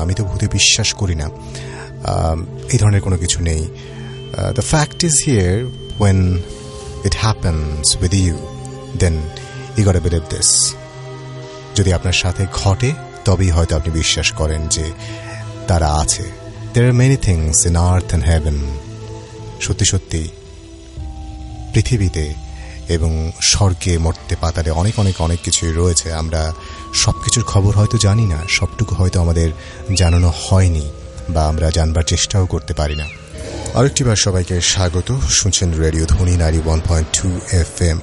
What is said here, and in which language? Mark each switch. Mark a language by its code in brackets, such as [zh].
[bn] আমি তো ভূতে বিশ্বাস করি না, এই ধরনের কোনো কিছু নেই। [en] The fact is here, when it happens with you, then you got to believe this. [bn] যদি আপনার সাথে ঘটে তবেই হয়তো আপনি বিশ্বাস করেন যে তারা আছে। [en] There are many things in earth and heaven. [bn] সত্যি সত্যি পৃথিবীতে এবং স্বর্গে, মর্তে, পাতালে অনেক অনেক অনেক কিছুই রয়েছে। আমরা সবকিছুর খবর হয়তো জানি না, সবটুকু হয়তো আমাদের জানানো হয়নি বা আমরা জানবার চেষ্টাও করতে পারি না। আরেকটিবার সবাইকে স্বাগত। শুনছেন রেডিও ধ্বনি 91.2 FM।